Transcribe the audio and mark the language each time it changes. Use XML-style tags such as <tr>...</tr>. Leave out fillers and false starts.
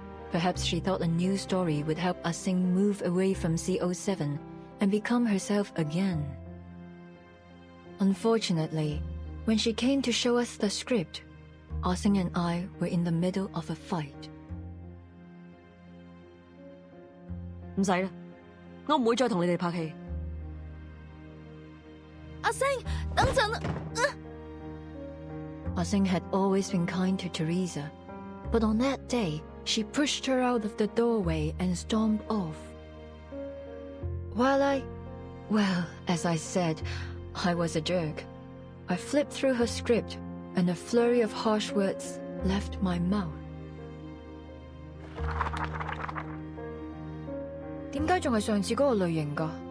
<en>Perhaps she thought a new story would help Ah-Sing move away from CO7 and become herself again. Unfortunately, when she came to show us the script, Ah-Sing and I were in the middle of a fight.</en> <yue>唔使啦，我唔會再同你哋拍戲。阿星，等陣啊</yue> <en>Ah-Sing had always been kind to Teresa, but on that day, she pushed her out of the doorway and stormed off. Well, as I said, I was a jerk. I flipped through her script, and a flurry of harsh words left my mouth.</en> <yue>點解仲係上次嗰個類型㗎？</yue>